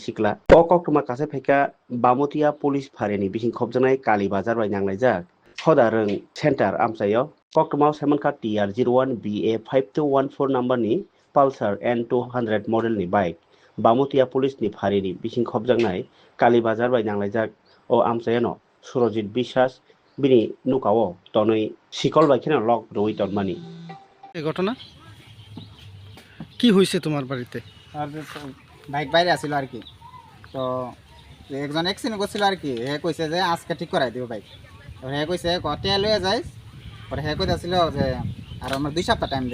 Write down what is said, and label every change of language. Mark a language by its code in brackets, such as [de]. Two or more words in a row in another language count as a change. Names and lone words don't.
[trp] sikla o koktoma kase phaika bamotia police phareni bising khobjaknai kali bazar bai nanglaijak hoda rung center amchaio koktoma semanka TR 01 BA 5214 number ni Pulsar N200 model ni bike bamotia police ni pharini bising khobjaknai kali bazar bai nanglaijak o amchaiano Surojit Biswas bini nukao tonoi sikol bai kheno lok roi tongmani [bn] এই ঘটনা কি হয়েছে তোমার বাড়িতে? আর বাইক বাইরে আসছিল আর কি। তো একজন অ্যাক্সিডেন্ট করছিল আর কি। হে কইছে যে আজকে ঠিক করাই দিব বাইক। তো হে কইছে কতে লয়ে যাইস। পরে হে কইতাছিল যে আর আমার 2 সপ্তাহ টাইম দে।